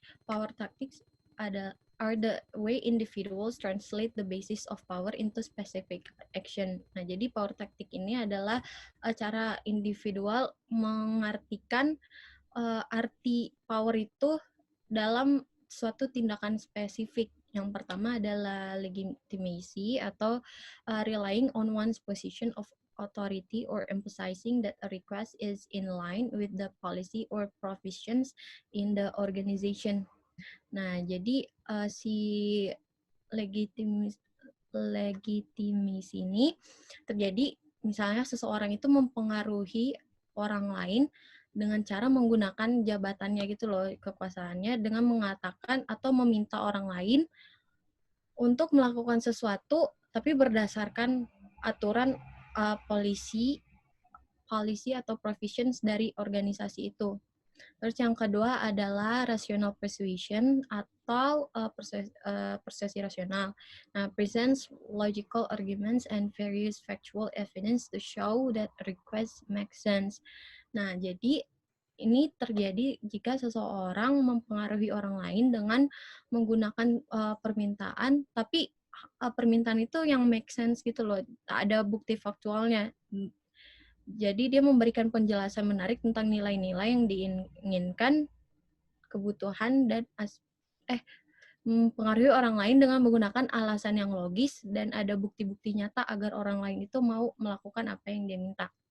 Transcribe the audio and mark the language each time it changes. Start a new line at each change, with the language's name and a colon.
English: Power tactics are the way individuals translate the basis of power into specific action.
Indonesian: Nah, jadi power tactic ini adalah cara individual mengartikan arti power itu dalam suatu tindakan spesifik. Yang pertama adalah
English: legitimacy atau relying on one's position of authority or emphasizing that a request is in line with the policy or provisions in the organization.
Indonesian: Nah, jadi si legitimasi ini terjadi misalnya seseorang itu mempengaruhi orang lain dengan cara menggunakan jabatannya gitu loh, kekuasaannya dengan mengatakan atau meminta orang lain untuk melakukan sesuatu tapi berdasarkan aturan policy atau provisions dari organisasi itu. Terus yang kedua adalah rational persuasion atau persesi rasional.
English: Nah, presents logical arguments and various factual evidence to show that a request makes sense.
Indonesian: Nah, jadi ini terjadi jika seseorang mempengaruhi orang lain dengan menggunakan permintaan, tapi permintaan itu yang make sense gitu loh, ada bukti faktualnya. Jadi dia memberikan penjelasan menarik tentang nilai-nilai yang diinginkan, kebutuhan, dan mempengaruhi orang lain dengan menggunakan alasan yang logis dan ada bukti-bukti nyata agar orang lain itu mau melakukan apa yang dia minta.